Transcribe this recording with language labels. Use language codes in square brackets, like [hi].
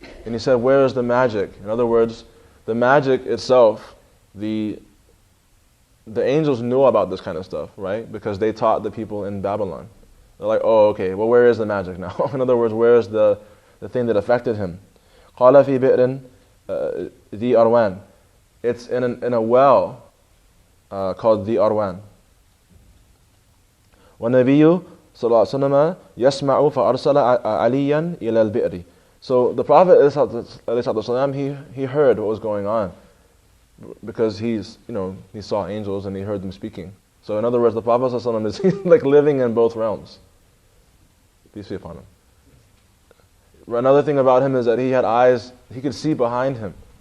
[en] And he said, where is the magic? In other words, the magic itself, the angels knew about this kind of stuff, right? Because they taught the people in Babylon. They're like, oh, okay, well, where is the magic now? In other words, where is the thing that affected him? [ar] قَالَ فِي بِئْرٍ ذِي أَرْوَانٍ. [en] It's in a well called the Arwan. [ar] وَالنَّبِيُّ صلى الله عليه وسلم يسمع فأرسل عليا إلى البئر. [en] So the Prophet ﷺ, he heard what was going on, because he saw angels and he heard them speaking. So in other words, the Prophet ﷺ is like living in both realms. Peace be upon him. Another thing about him is that he had eyes, he could see behind him.